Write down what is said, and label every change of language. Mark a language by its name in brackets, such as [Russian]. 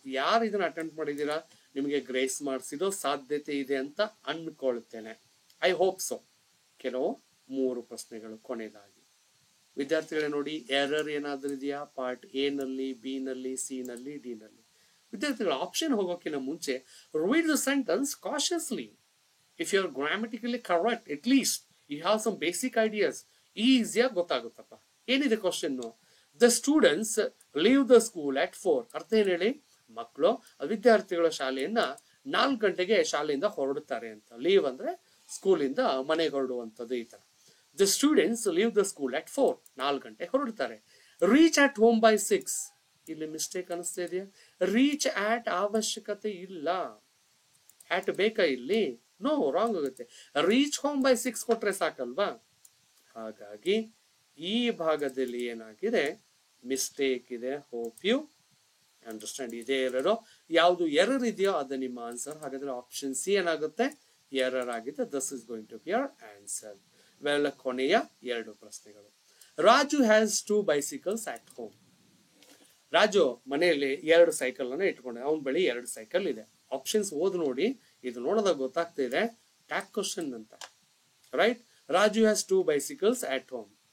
[Kannada] ಯಾರು ಇದನ್ನ ಅಟೆಂಪ್ಟ್ ಮಾಡಿದೀರಾ ನಿಮಗೆ ಗ್ರೇಸ್ ಮಾಡಿಸಿರೋ ಸಾಧ್ಯತೆ ಇದೆ ಅಂತ ಅನ್ಕೊಳ್ತೇನೆ. [English] I hope so. [Kannada] ಕೆಲವು 3 ಪ್ರಶ್ನೆಗಳು ಕೊನೆಯದಾಗಿ. ವಿದ್ಯಾರ್ಥಿಗಳೇ ನೋಡಿ, ಎರರ್ ಏನಾದ್ರೂ ಇದೆಯಾ ಪಾರ್ಟ್ ಎ ನಲ್ಲಿ, ಬಿ ನಲ್ಲಿ, ಸಿ ನಲ್ಲಿ, ಡಿ ನಲ್ಲಿ? ವಿದ್ಯಾರ್ಥಿಗಳ ಆಪ್ಷನ್ ಹೋಗೋಕ್ಕಿಂತ ಮುಂಚೆ [English] read the sentence cautiously. If you are grammatically correct, at least you have some basic ideas. [Kannada] ಈಸಿಯಾಗಿ ಗೊತ್ತಾಗುತ್ತಪ್ಪ. ಏನಿದೆ question? [English] The students leave the school at 4. [Kannada] ಅರ್ಥ ಏನ್ ಹೇಳಿ? ಮಕ್ಕಳು, ವಿದ್ಯಾರ್ಥಿಗಳ ಶಾಲೆಯನ್ನ 4 ಗಂಟೆಗೆ ಶಾಲೆಯಿಂದ ಹೊರಡುತ್ತಾರೆ ಅಂತ. ಲೀವ್ ಅಂದ್ರೆ ಸ್ಕೂಲಿಂದ ಮನೆಗೆ ಹೊರಡುವಂಥದ್ದು, ಈ ತರ. [English] The students leave the school at 4. [Kannada] 4 ಗಂಟೆ ಹೊರಡ್ತಾರೆ. [English] Reach at home by 6. [Kannada] ಇಲ್ಲಿ ಮಿಸ್ಟೇಕ್ ಅನಿಸ್ತಾ ಇದೆಯಾ? ರೀಚ್ ಆಟ್ ಅವಶ್ಯಕತೆ ಇಲ್ಲ. ಆಟ್ ಬೇಕಾ ಇಲ್ಲಿ? ನೋ, ರಾಂಗ್ ಆಗುತ್ತೆ. ರೀಚ್ ಹೋಮ್ ಬೈ 6 ಕೊಟ್ರೆ ಸಾಕಲ್ವಾ? ಹಾಗಾಗಿ ಈ ಭಾಗದಲ್ಲಿ ಏನಾಗಿದೆ? ಮಿಸ್ಟೇಕ್ ಇದೆ. [English] Hope you understand. [Kannada] ಇದೇ ಎರರ್. ಯಾವುದು ಎರರ್ ಇದೆಯೋ ಅದು ನಿಮ್ಮ ಆನ್ಸರ್. ಹಾಗಾದ್ರೆ ಆಪ್ಷನ್ ಸಿ ಏನಾಗುತ್ತೆ? ಎರರ್ ಆಗಿದೆ. [English] This is going to be your answer. [Kannada] Well, ಕೊನೆಯ 2 ಪ್ರಶ್ನೆಗಳು. [English] Raju has 2 bicycles at home. [Kannada] Raju ಮನೆಯಲ್ಲಿ 2 ಸೈಕಲ್ ಅನ್ನ ಇಟ್ಕೊಂಡೆ. ಅವನ ಬಳಿ 2 ಸೈಕಲ್ ಇದೆ. ಆಪ್ಷನ್ಸ್ ಓದ್ ನೋಡಿ, ಇದು ನೋಡಿದಾಗ ಗೊತ್ತಾಗ್ತಾ ಇದೆ ಟ್ಯಾಗ್ ಕ್ವಶನ್ ಅಂತ. [English] Right? Raju has 2 bicycles at home.